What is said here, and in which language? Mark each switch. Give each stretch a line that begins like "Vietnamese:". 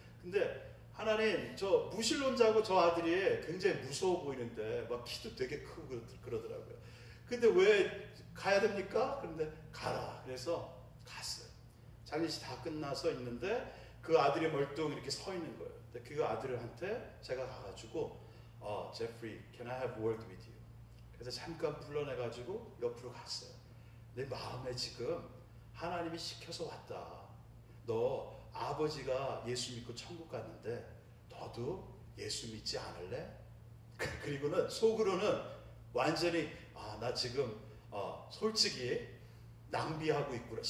Korean: 근데 하나님, 저 무신론자고 저 아들이 굉장히 무서워 보이는데 막 키도 되게 크고 그러더라고요. 근데 왜 가야 됩니까? 그런데 가라. 그래서 갔어요. 장례식 다 끝나서 있는데 그 아들이 멀뚱히 이렇게 서 있는 거예요. 근데 그 아들한테 제가 가가지고 제프리,
English: can I have a word with you?
Korean: 그래서 잠깐 불러내가지고 옆으로 갔어요. 내 마음에 지금 하나님이 시켜서 왔다. 너 아버지가 예수 믿고 천국 갔는데 너도 예수 믿지 않을래? 그리고는 속으로는 완전히 나 지금 솔직히 낭비하고 있구나.